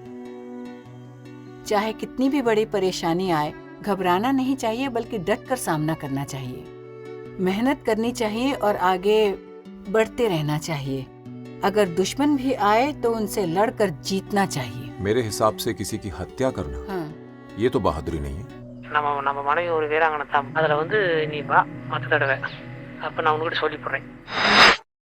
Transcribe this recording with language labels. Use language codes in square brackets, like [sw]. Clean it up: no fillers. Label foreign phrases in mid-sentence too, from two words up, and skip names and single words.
[hi] चाहे कितनी भी बड़ी परेशानी आए, घबराना नहीं चाहिए, बल्कि डट कर सामना करना चाहिए। मेहनत करनी चाहिए और आगे बढ़ते रहना चाहिए। अगर दुश्मन भी आए तो उनसे लड़कर जीतना चाहिए। मेरे हिसाब से किसी की हत्या करना, ये तो बहादुरी नहीं है। [ta] நம்ம மனைவி ஒரு வீராங்கனை தான். அதுல நீ வா மத்த தடவை அப்ப நான் உனக்கு சொல்லி போடுறேன்.